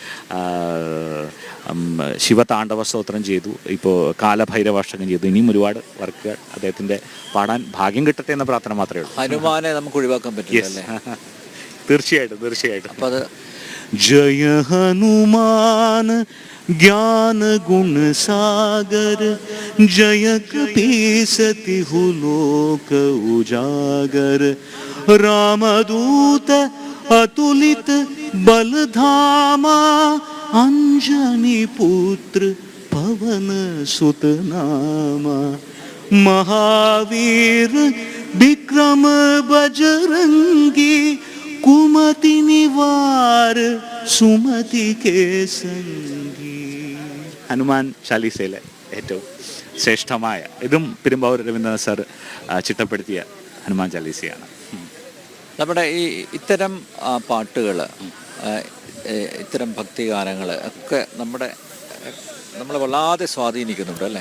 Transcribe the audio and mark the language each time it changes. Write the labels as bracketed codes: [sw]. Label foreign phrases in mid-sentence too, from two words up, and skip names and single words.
[ml] ശിവതാണ്ഡവ സ്തോത്രം ചെയ്തു. ഇപ്പോൾ കാലഭൈരവാഷ്ടകം ചെയ്തു. ഇനിയും ഒരുപാട് വർക്കുകൾ അദ്ദേഹത്തിൻ്റെ പാടാൻ ഭാഗ്യം കിട്ടട്ടെ എന്ന പ്രാർത്ഥന മാത്രമേ ഉള്ളൂ. ഹനുമാനെ നമുക്ക് ഒഴിവാക്കാൻ പറ്റില്ല. തീർച്ചയായിട്ടും. അപ്പോൾ അത് [awa] जय हनुमान ज्ञान गुण सागर जय कपीसति हुलोक उजागर रामदूत अतुलित बलधामा अंजनी पुत्र पवन सुत नामा महावीर विक्रम बजरंगी कुमति निवार सुमति के संगी. [ml] ഹനുമാൻ ചാലീസയിലെ ഏറ്റവും ശ്രേഷ്ഠമായ ഇതും പെരുമ്പാവൂർ രവീന്ദ്രനാഥ് സാർ ചിട്ടപ്പെടുത്തിയ ഹനുമാൻ ചാലീസയാണ്. നമ്മുടെ ഈ ഇത്തരം പാട്ടുകൾ, ഇത്തരം ഭക്തിഗാനങ്ങൾ ഒക്കെ നമ്മളെ വല്ലാതെ സ്വാധീനിക്കുന്നുണ്ട് അല്ലേ?